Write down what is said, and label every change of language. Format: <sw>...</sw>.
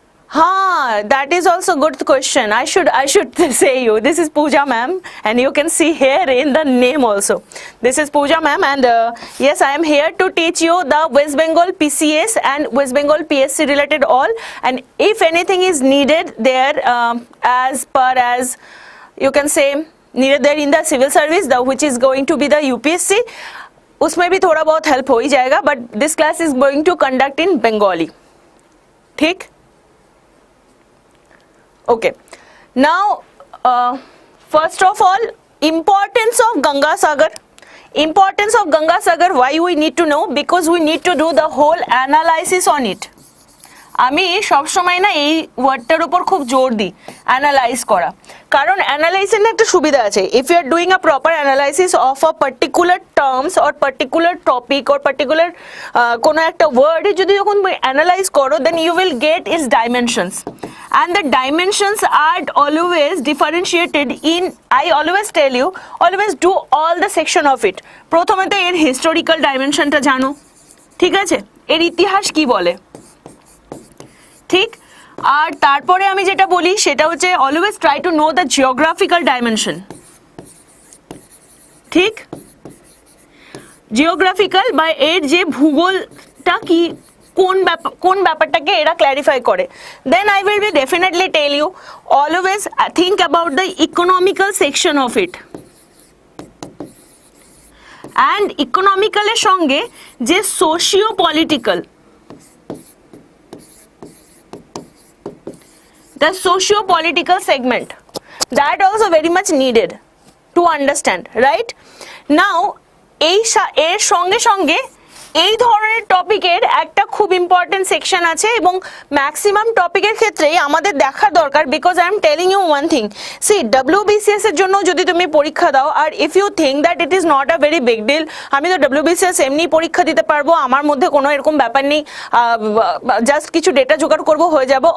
<en>that is also good question I should say you this is Pooja ma'am and you can see here in the name also this is Pooja ma'am and yes I am here to teach you the West Bengal PCS and West Bengal PSC related all and if anything is needed there as per as you can say needed there in the civil service which is going to be the UPSC</en> <hi>उसमें भी थोड़ा बहुत help हो ही जाएगा,</hi> <en>But this class is going to conduct in Bengali.</en> <hi>ठीक, okay.</hi> <en>Now first of all, importance of Ganga Sagar. Importance of Ganga Sagar, why we need to know? Because we need to do the whole analysis on it.</en> <bn>আমি সব সময় না এই ওয়ার্ডটার উপর খুব জোর দিই, অ্যানালাইজ করা, কারণ অ্যানালাইসিসের একটা সুবিধা আছে.</bn> <en>if you are doing a proper analysis of a particular terms or particular topic or particular</en> <bn>কোনো একটা ওয়ার্ড যদি যখন অ্যানালাইজ করো,</bn> <en>Then you will get its dimensions, and the dimensions are always differentiated in, I always tell you, always do all the section of it.</en> <bn>প্রথমে তো এর historical ডাইমেনশনটা জানো, ঠিক আছে, এর ইতিহাস কি বলে, ঠিক, আর তারপরে আমি যেটা বলি সেটা হচ্ছে</bn> <en>Always try to know the geographical dimension.</en> <bn>ঠিক, জিওগ্রাফিক্যাল বা এর যে ভূগোলটা কি, কোন ব্যাপারটাকে এরা ক্ল্যারিফাই করে.</bn> <en>Then I will be definitely tell you, always think about the economical section of it.</en> <bn>And ইকোনমিক্যালের সঙ্গে যে</bn> <en>Socio political, the socio-political segment, that also very much needed to understand, right?</en> <bn>Now এর সঙ্গে সঙ্গে এই ধরনের টপিকের একটা খুব ইম্পর্টেন্ট সেকশন আছে, এবং ম্যাক্সিমাম টপিকের ক্ষেত্রেই আমাদের দেখা দরকার,</bn> <en>because I am telling you one thing,</en> <bn>C WBCS এর জন্য যদি তুমি পরীক্ষা দাও,</bn> <en>আর if you think that it is not a very big deal,</en> <bn>আমি তো WBCS এমনি পরীক্ষা দিতে পারবো, আমার মধ্যে কোনো এরকম ব্যাপার নেই, জাস্ট কিছু ডেটা জোগাড় করবো, হয়ে যাবো.</bn>